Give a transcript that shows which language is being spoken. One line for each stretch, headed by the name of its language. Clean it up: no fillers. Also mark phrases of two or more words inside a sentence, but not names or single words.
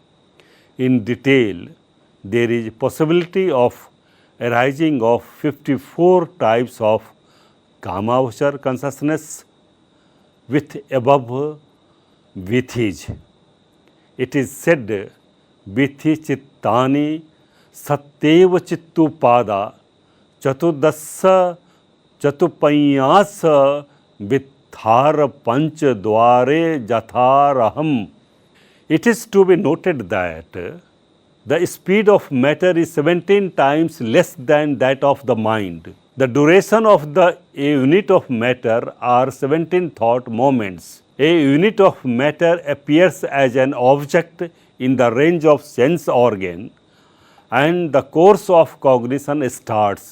English: In detail, there is possibility of arising of 54 types of Kamavachar consciousness with above Vīthis. It is said,
Pali: Vīthi chittani satyeva chittupada chatudassa chatupanyasa vithara pancha dware jatharaham.
English: It is to be noted that the speed of matter is 17 times less than that of the mind. The duration of the unit of matter are 17 thought moments. A unit of matter appears as an object in the range of sense organ, and the course of cognition starts.